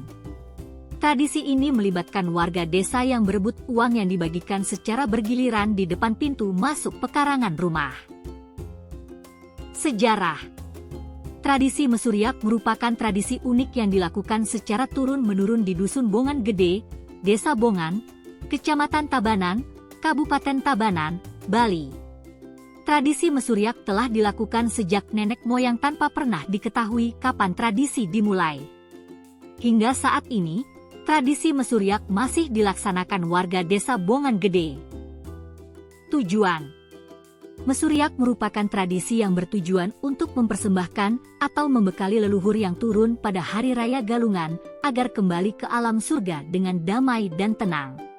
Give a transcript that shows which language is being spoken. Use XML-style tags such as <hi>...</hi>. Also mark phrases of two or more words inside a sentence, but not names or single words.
<id>Tradisi ini melibatkan warga desa yang berebut uang yang dibagikan secara bergiliran di depan pintu masuk pekarangan rumah. Sejarah. Tradisi Mesuriak merupakan tradisi unik yang dilakukan secara turun-menurun di Dusun Bongan Gede, Desa Bongan, Kecamatan Tabanan, Kabupaten Tabanan, Bali. Tradisi Mesuriak telah dilakukan sejak nenek moyang tanpa pernah diketahui kapan tradisi dimulai. Hingga saat ini, tradisi Mesuriak masih dilaksanakan warga Desa Bongan Gede. Tujuan. Mesuriak merupakan tradisi yang bertujuan untuk mempersembahkan atau membekali leluhur yang turun pada Hari Raya Galungan agar kembali ke alam surga dengan damai dan tenang.</id>